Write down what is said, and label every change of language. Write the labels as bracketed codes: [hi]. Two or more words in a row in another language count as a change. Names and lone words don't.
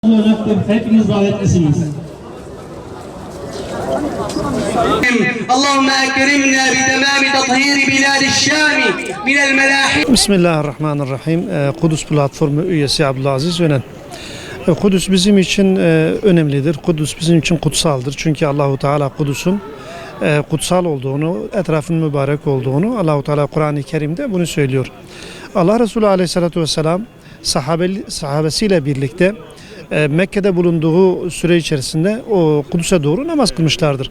[tr] olacaktır. Hepiniz davetlisiniz. [ar] اللهم أكرمنا بتمام تطهير بلاد الشام من الملاحم. Bismillahirrahmanirrahim. [tr] Kudüs Platformu üyesi Abdülaziz Önen. Kudüs bizim için önemlidir. Kudüs bizim için kutsaldır. Çünkü Allahu Teala Kudüs'ün kutsal olduğunu, etrafın mübarek olduğunu Allahu Teala Kur'an-ı Kerim'de bunu söylüyor. Allah Resulü [ar] عليه الصلاة والسلام [tr] sahabesiyle birlikte Mekke'de bulunduğu süre içerisinde o Kudüs'e doğru namaz kılmışlardır.